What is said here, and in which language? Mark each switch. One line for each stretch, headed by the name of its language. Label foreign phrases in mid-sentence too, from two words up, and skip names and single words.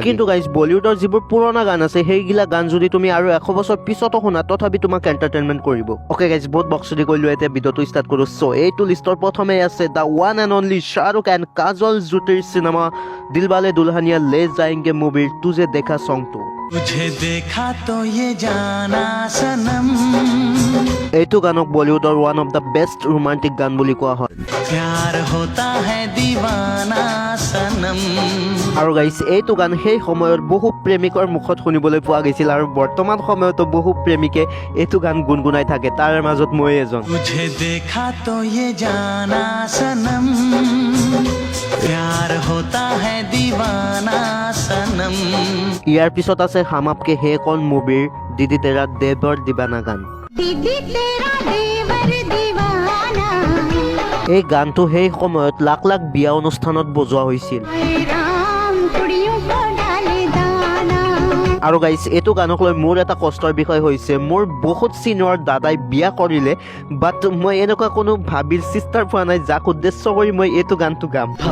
Assamese: কিন্তু গাইজ, বলিউডৰ যিবোৰ পুৰণা গান আছে, সেইগিলা গান যদি তুমি আৰু 100 বছৰ পিছতো শুনা, তথাপি তোমাক এণ্টাৰটেইনমেণ্ট কৰিব।
English: okay guys,
Assamese: বহুত বক্সদি কৰিলো, এতিয়া ভিডিঅ'টো ষ্টাৰ্ট কৰোঁ। সো এইটো লিষ্টৰ প্ৰথমে আছে
English: the one and only
Assamese: শ্বাহৰুখ এণ্ড কাজল জুটিৰ চিনেমা দিলৱালে দুলহানিয়া লে যায়েংগে মুভিৰ তুজে দেখা চংটো।
Hindi: तुझे देखा तो ये जाना सनम,
Assamese: এইটো গানক বলিউডৰ
English: one of the best romantic
Assamese: গান বুলি কোৱা হয়।
Hindi: प्यार होता है दीवाना सनम।
Assamese: আৰু গাইজ, এইটো গান সেই সময়ত বহু প্ৰেমিকৰ মুখত শুনিবলৈ পোৱা গৈছিল, আৰু বৰ্তমান সময়তো বহু প্ৰেমিকে এইটো গান গুণগুণাই থাকে, তাৰ মাজত মই এজন।
Hindi: तुझे देखा तो ये जाना सनम, प्यार होता है दीवाना सनम।
Assamese: ইয়াৰ পিছত আছে হাম আপকে হে কন মুভিৰ দিদি তেৰা দেৱৰ দিৱানা গান। এই গানটো সেই সময়ত লাখ লাখ বিয়া অনুষ্ঠানত বজোৱা হৈছিল। আৰু গাইজ, এইটো গানক লৈ মোৰ এটা কষ্টৰ বিষয় হৈছে, মোৰ বহুত চিনিয়ৰ দাদাই বিয়া কৰিলে, বাট মই এনেকুৱা কোনো ভাবিৰ চিষ্টাৰ পোৱা নাই যাক উদ্দেশ্য কৰি মই এইটো গানটো গাম।